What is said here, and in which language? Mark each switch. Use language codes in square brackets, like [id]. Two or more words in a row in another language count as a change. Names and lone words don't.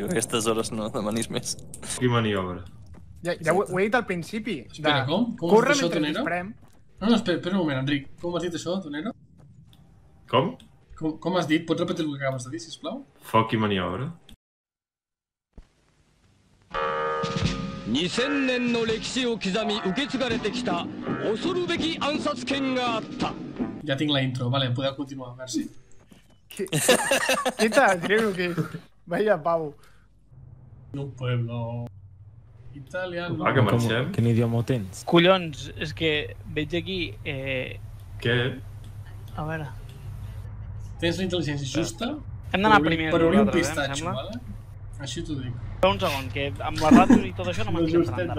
[ca] A aquestes hores no demanis més. Qui maniobra? Ja ho he dit al principi. Espera, com? Com Corre has dit això, mentre Tonero? disparem. No, espera un moment, Enric. Com has dit això, Tonero? Com? Com has dit? Pots repetir el que acabes de dir, sisplau? Foc i maniobra? [ja] 2000 年の歴史を刻み受け継がれてきた恐るべき暗殺権があった [ca] Ja tinc la intro, vale, podeu continuar, merci. [es] ¿Qué tal, creo que vaya pavo? Un pueblo italiano. [ca] Va, que marxem. Quin idioma ho tens? Collons, és que veig aquí... Què? A veure... Tens la intel·ligència justa Hem d'anar primer per obrir un nosaltres, em pistatxo, sembla. vale? Així t'ho dic. Però un segon, que amb les ràdios i tot això no m'estic entrant de